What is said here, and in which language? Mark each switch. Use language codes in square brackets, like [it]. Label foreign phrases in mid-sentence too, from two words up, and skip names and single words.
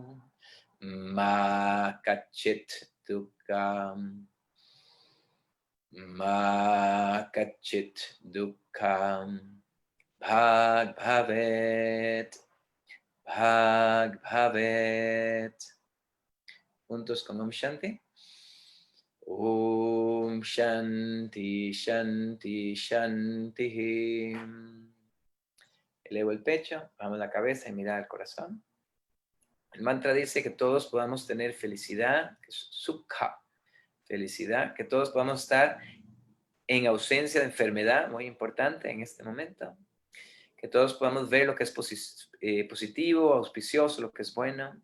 [sa] Ma Kachit Dukkam. Ma Kachit Dukkam. Bhag Bhavet. Bhag Bhavet. [es] Juntos con [sa] Om Shanti. Om Shanti, Shanti, Shanti. [es] Elevo el pecho, vamos la cabeza y mirar al corazón. El mantra dice que todos podamos tener felicidad, que es sukha, felicidad, que todos podamos estar en ausencia de enfermedad, muy importante en este momento, que todos podamos ver lo que es positivo, auspicioso, lo que es bueno.